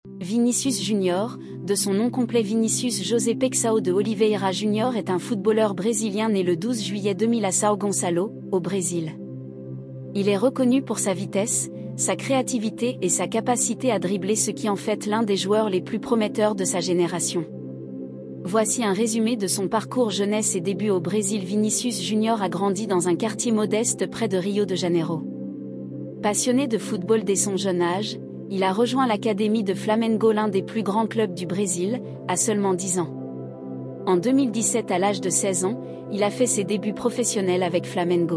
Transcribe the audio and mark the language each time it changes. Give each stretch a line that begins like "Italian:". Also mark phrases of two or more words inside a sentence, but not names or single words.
French: Vinícius Júnior, de son nom complet Vinícius José Peixão de Oliveira Júnior est un footballeur brésilien né le 12 juillet 2000 à São Gonçalo, au Brésil. Il est reconnu pour sa vitesse, sa créativité et sa capacité à dribbler, ce qui en fait l'un des joueurs les plus prometteurs de sa génération. Voici un résumé de son parcours jeunesse et début au Brésil. Vinícius Júnior a grandi dans un quartier modeste près de Rio de Janeiro. Passionné de football dès son jeune âge, il a rejoint l'académie de Flamengo, l'un des plus grands clubs du Brésil, à seulement 10 ans. En 2017, à l'âge de 16 ans, il a fait ses débuts professionnels avec Flamengo.